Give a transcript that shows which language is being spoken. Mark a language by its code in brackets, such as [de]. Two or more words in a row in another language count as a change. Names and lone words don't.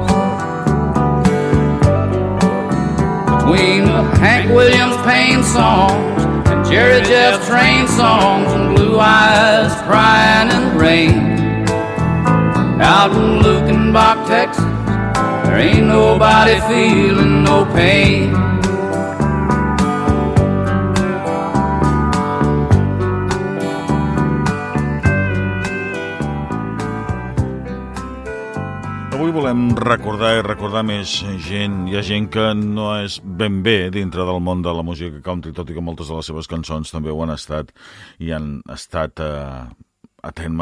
[en] Between the Hank Williams Payne songs and Jerry Jeff Train songs and Blue Eyes crying in the rain. Out in Lukenbach, Texas, there ain't nobody feeling no pain. [ca] Avui volem recordar més gent. Hi ha gent que no és ben bé dintre del món de la música country, tot i que moltes de les seves cançons també ho han estat i han estat a terme.